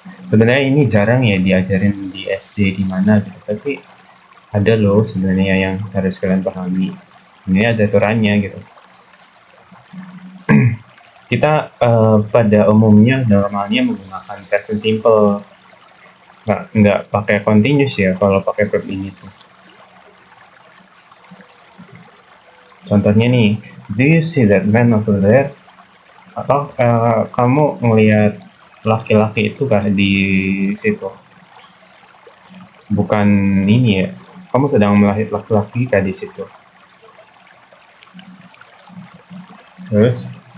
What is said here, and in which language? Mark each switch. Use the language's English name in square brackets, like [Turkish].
[Indonesian] Sebenarnya ini jarang ya diajarin di SD di mana gitu, tapi ada loh sebenarnya yang harus kalian pahami. Ini ada aturannya gitu. Kita pada umumnya normalnya menggunakan present simple, nggak pakai continuous ya kalau pakai verb ini tuh. Contohnya nih, [English] do you see that man over there? [Indonesian] Atau kamu ngelihat laki-laki itu kah di situ? Bukan ini ya, kamu sedang melihat laki-laki kah di situ? Terus